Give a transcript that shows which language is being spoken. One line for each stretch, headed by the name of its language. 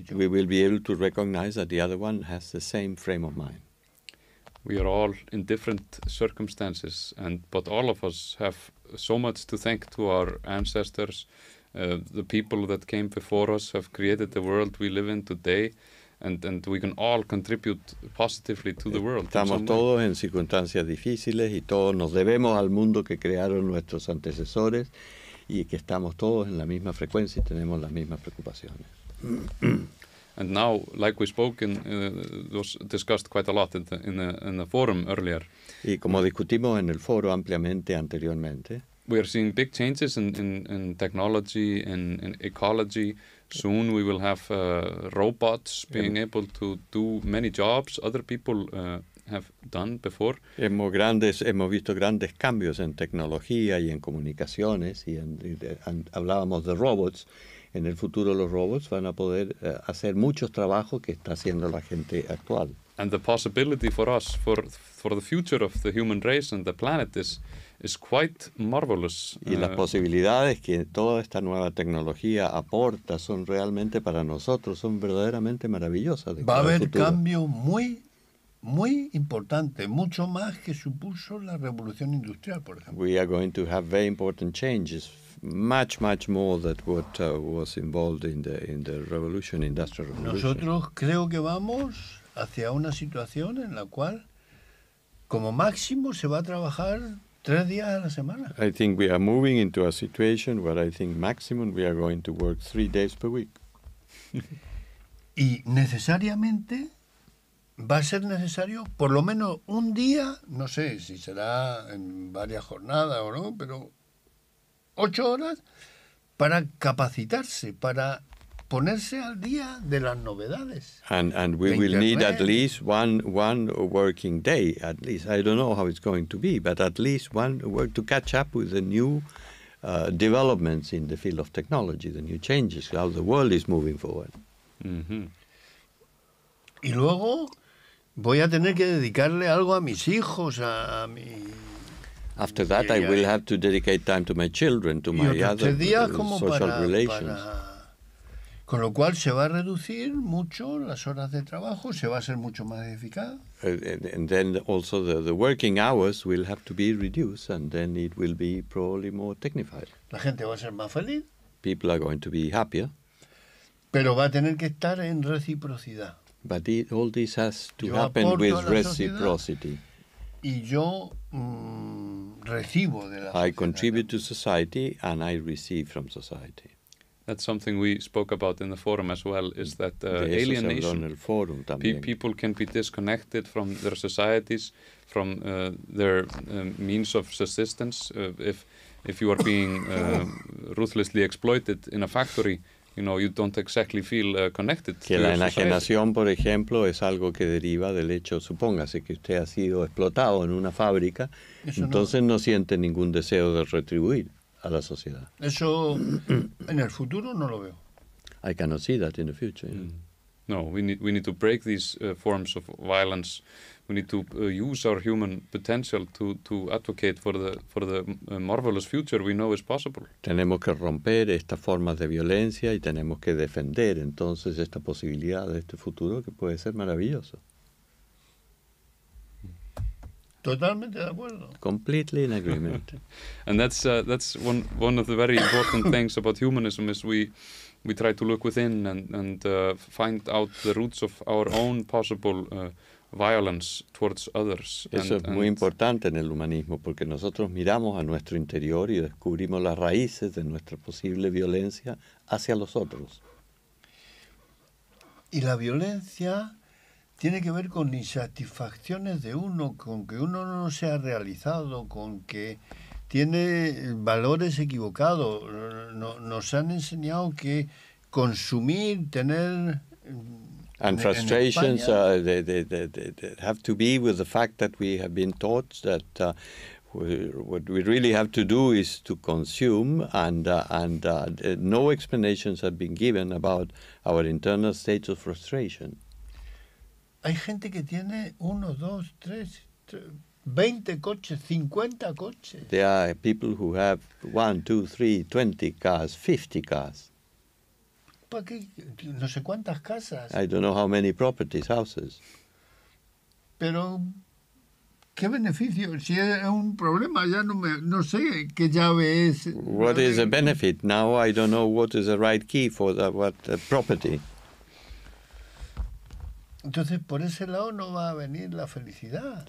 English: that yo. we will be able to recognize that the other one has the same frame of mind. We are all in different circumstances, but all of us have so much to thank to our ancestors. The people that came before us have created the world we live in today, and we can all contribute positively to the world.
Spanish: Estamos todos en circunstancias difíciles y todos nos debemos al mundo que crearon nuestros antecesores, y que estamos todos en la misma frecuencia y tenemos las mismas preocupaciones.
English: And now, like we spoke, was discussed quite a lot in the forum earlier.
Spanish: Y como discutimos en el foro ampliamente anteriormente,
English: we are seeing big changes in technology, in ecology. Soon we will have robots being able to do many jobs other people have done before.
Spanish: hemos visto grandes cambios en tecnología y en comunicaciones, y hablábamos de robots, en el futuro los robots van a poder hacer muchos trabajos que está haciendo la gente actual.
English: And the possibility for us, for the future of the human race and the planet is quite marvelous.
Spanish: Y las posibilidades que toda esta nueva tecnología aporta son realmente para nosotros, son verdaderamente maravillosas. Va a haber cambios muy importantes, mucho más que supuso la revolución industrial, por ejemplo.
English: We are going to have very important changes, much more than what was involved in the industrial revolution.
Spanish: Nosotros creo que vamos hacia una situación en la cual, como máximo, se va a trabajar 3 días a la semana.
English: I think we are moving into a situation where I think maximum we are going to work 3 days per week.
Spanish: Y necesariamente va a ser necesario por lo menos un día, no sé si será en varias jornadas o no, pero 8 horas para capacitarse, para ponerse al día de las novedades.
English: And we will need at least one working day, at least. I don't know how it's going to be, but at least one work to catch up with the new developments in the field of technology, the new changes, how the world is moving forward. Mm-hmm.
Spanish: Y luego voy a tener que dedicarle algo a mis hijos, a mi...
English: After that, I will have to dedicate time to my children, to my other social relations.
Spanish: Con lo cual se va a reducir mucho las horas de trabajo, se va a ser mucho más eficaz.
English: And then also the working hours will have to be reduced, and then it will be probably more technified.
Spanish: La gente va a ser más feliz.
English: People are going to be happier.
Spanish: Pero va a tener que estar en reciprocidad.
English: But all this has to happen with reciprocity.
Spanish: Y yo recibo de la sociedad.
English: I contribute to society and I receive from society. That's something we spoke about in the forum as well, is that alienation. People can be disconnected from their societies, from their means of subsistence. If you are being ruthlessly exploited in a factory, you don't exactly feel connected
Spanish: que
English: to
Spanish: la
English: your
Spanish: enajenación, por ejemplo, es algo que deriva del hecho, supóngase que usted ha sido explotado en una fábrica, entonces no siente ningún deseo de retribuir a la sociedad. Eso en el futuro no lo veo.
English: I cannot see that in the future. No, we need to break these forms of violence. We need to use our human potential to advocate for the marvelous future we know is possible.
Spanish: Tenemos que romper estas formas de violencia y tenemos que defender entonces esta posibilidad de este futuro que puede ser maravilloso. Totalmente de acuerdo.
English: Completely in agreement. And that's one of the very important things about humanism is we try to look within and find out the roots of our own possible violence towards others.
Spanish: Eso es muy importante en el humanismo porque nosotros miramos a nuestro interior y descubrimos las raíces de nuestra posible violencia hacia los otros. Y la violencia tiene que ver con insatisfacciones de uno, con que uno no se ha realizado, con que tiene valores equivocados. Nos han enseñado que consumir, tener...
English: And frustrations they have to be with the fact that we have been taught that what we really have to do is to consume, and no explanations have been given about our internal states of frustration.
Spanish: Hay gente que tiene 1, 2, 3, 20 coches, 50 coches.
English: There are people who have 1, 2, 3, 20 cars, 50 cars.
Spanish: ¿Para qué? No sé cuántas casas.
English: I don't know how many properties, houses.
Spanish: Pero, ¿qué beneficio? Si es un problema, ya no sé qué llave es.
English: What is the benefit? Now I don't know what is the right key for what property.
Spanish: Entonces, por ese lado no va a venir la felicidad.